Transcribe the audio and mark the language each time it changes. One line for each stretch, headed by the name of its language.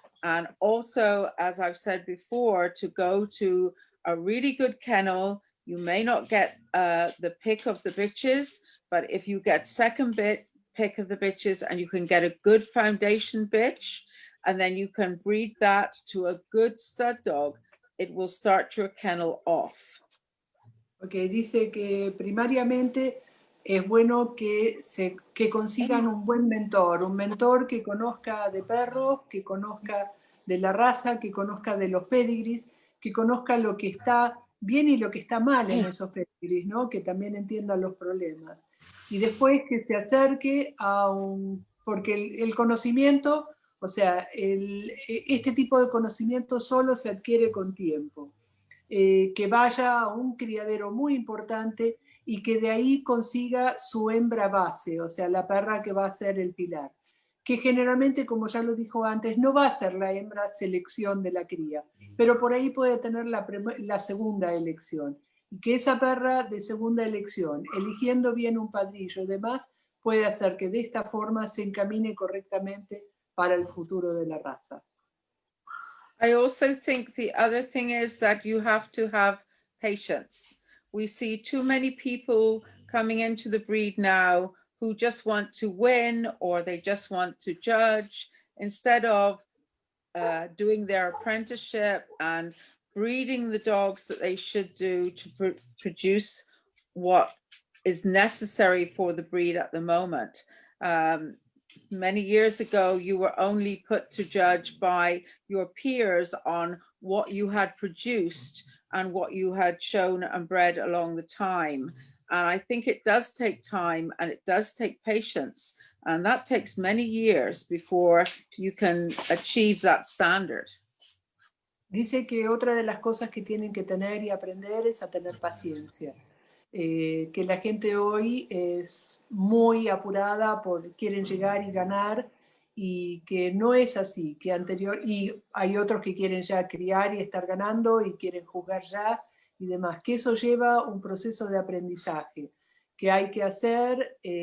English: And also, as I've said before, to go to a really good kennel. You may not get the pick of the bitches, but if you get second pick of the bitches and you can get a good foundation bitch, and then you can breed that to a good stud dog, it will start your kennel off.
Spanish: Okay, dice que primariamente es bueno que consigan un buen mentor, un mentor que conozca de perros, que conozca de la raza, que conozca de los pedigrees, que conozca lo que está bien y lo que está mal en esos pedigrees, ¿no? Que también entienda los problemas. Y después que se acerque porque el conocimiento, o sea, este tipo de conocimiento solo se adquiere con tiempo. Que vaya a un criadero muy importante y que de ahí consiga su hembra base, o sea, la perra que va a ser el pilar. Que generalmente, como ya lo dijo antes, no va a ser la hembra selección de la cría, pero por ahí puede tener la segunda elección. Y que esa perra de segunda elección, eligiendo bien un padrillo y demás, puede hacer que de esta forma se encamine correctamente para el futuro de la raza.
English: I also think the other thing is that you have to have patience. We see too many people coming into the breed now who just want to win or they just want to judge instead of doing their apprenticeship and breeding the dogs that they should do to produce what is necessary for the breed at the moment. Many years ago, you were only put to judge by your peers on what you had produced and what you had shown and bred along the time. And I think it does take time and it does take patience. And that takes many years before you can achieve that standard.
Spanish: Dice que otra de las cosas que tienen que tener y aprender es a tener paciencia. Que la gente hoy es muy apurada quieren llegar y ganar, y que no es así, y hay otros que quieren ya criar y estar ganando y quieren jugar ya y demás, que eso lleva un proceso de aprendizaje, que hay que hacer